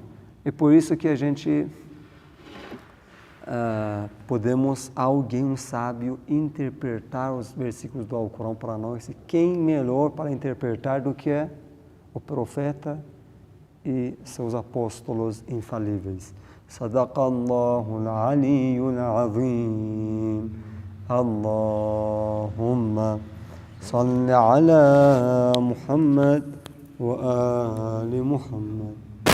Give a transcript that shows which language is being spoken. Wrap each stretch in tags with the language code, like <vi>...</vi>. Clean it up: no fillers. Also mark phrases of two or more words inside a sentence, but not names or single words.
<pt>É por isso que a gente podemos, um sábio, interpretar os versículos do Alcorão para nós. E quem melhor para interpretar do que o profeta e seus apóstolos infalíveis.</pt> <ar>صدق الله العلي العظيم. اللهم صل على محمد وآل محمد.</ar>